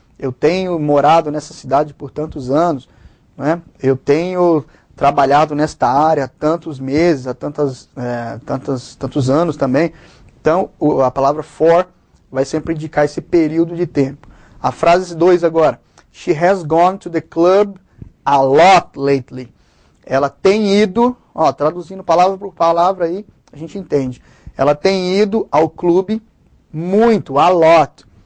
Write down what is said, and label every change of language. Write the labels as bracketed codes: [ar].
[pt] Eu tenho morado nessa cidade por tantos anos, né? Eu tenho trabalhado nesta área há tantos meses, há tantos anos também. Então, a palavra for vai sempre indicar esse período de tempo. A frase 2 agora. [en] She has gone to the club a lot lately. [pt] Ela tem ido, ó, traduzindo palavra por palavra aí, a gente entende. Ela tem ido ao clube muito, a lot.